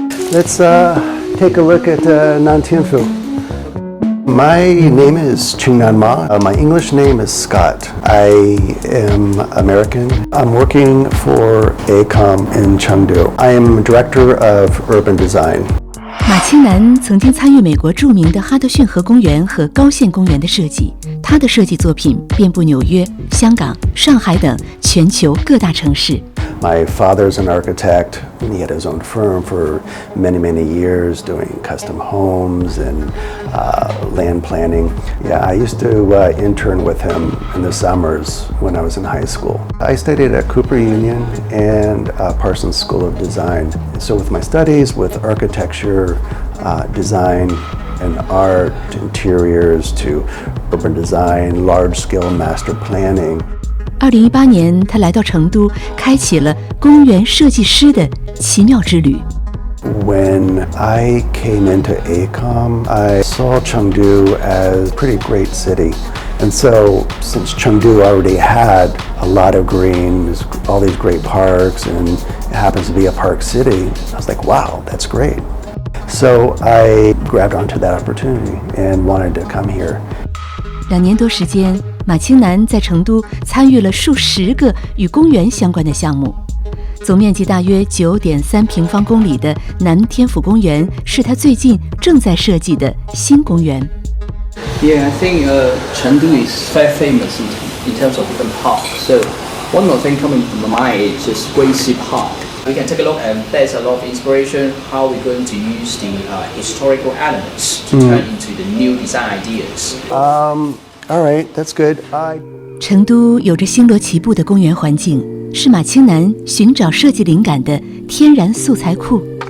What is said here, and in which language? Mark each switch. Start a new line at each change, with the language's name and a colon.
English: Let's take a look at Nantianfu. My name is Chingnan Ma. My English name is Scott. I am American. I'm working for ACOM in Chengdu. I am Director of Urban Design.
Chinese: 马青南曾经参与美国著名的哈德逊河公园和高线公园的设计，他的设计作品遍布纽约、香港、上海等全球各大城市。
English: My father's an architect. He had his own firm for many, many years doing custom homes and land planning. Yeah, I used to intern with him in the summers when I was in high school. I studied at Cooper Union and Parsons School of Design. So with my studies with architecture, design, and art, interiors to urban design, large-scale master planning,
Chinese: 2018年，他来到成都，开启了公园设计师的奇妙之旅。
English: When I came into AECOM, I saw Chengdu as a pretty great city. And so, since Chengdu already had a lot of green, all these great parks, and it happens to be a park city, I was like, wow, that's great. So I grabbed onto that opportunity and wanted to come here.
Chinese: 2年多时间，马青南在成都参与了数十个与公园相关的项目。总面积大约9.3平方公里的南天府公园是他最近正在设计的新公园。
English: Yeah, I think Chengdu is very famous in terms of different parks. So one more thing coming to my mind is just Gracie Park. We can take a look, and there's a lot of inspiration how we're going to use the historical elements to turn into the new design ideas. All right, that's good.
Chinese: 成都有着星罗棋布的公园环境，是马青南寻找设计灵感的天然素材库。